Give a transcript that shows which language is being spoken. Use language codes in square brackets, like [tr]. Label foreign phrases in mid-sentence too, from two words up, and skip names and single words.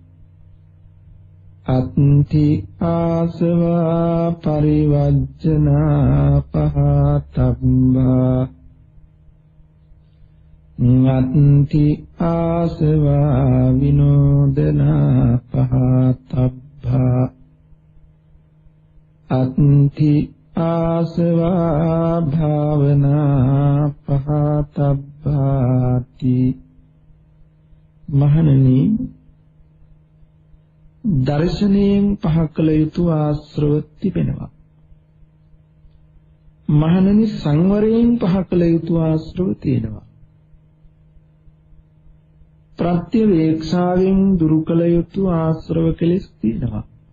[pi] අත්ති ආසවා පරිවර්ජනා පහතබ්බා නත්ති ආසවා විනෝදනා පහතබ්බා අත්ති ආසවා භාවනා පහතබ්බාති. [si] මහණනි, දර්ශනයෙන් පහ කළ යුතු ආශ්‍රව තිබෙනවා. මහණෙනි සංවරයෙන් පහ කළ යුතු ආශ්‍රව තියෙනවා. ප්‍රත්‍යවේක්ෂාවෙන් දුරු කළ යුතු ආශ්‍රව කෙලෙස් තියෙනවා.